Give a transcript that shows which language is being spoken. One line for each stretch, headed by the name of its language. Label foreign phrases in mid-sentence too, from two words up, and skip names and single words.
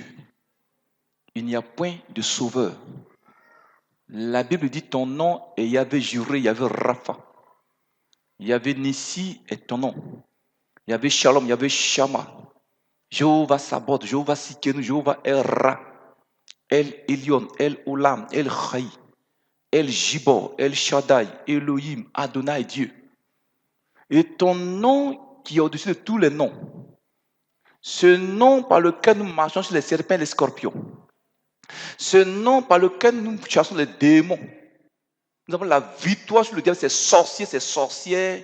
French: Il n'y a point de sauveur. La Bible dit ton nom et Yahvé juré, Yahvé Rapha. Yahvé Nissi est ton nom. Yahvé Shalom, Yahvé Shama. Jéhovah Sabaoth, Jéhovah Sikenu, Jéhovah El Ra. El Elyon, El Olam, El Chai. El Jibor, El Shaddai, Elohim, Adonai, Dieu. Et ton nom qui est au-dessus de tous les noms. Ce nom par lequel nous marchons sur les serpents et les scorpions. Ce nom par lequel nous chassons les démons. Nous avons la victoire sur le diable, ces sorciers, ces sorcières.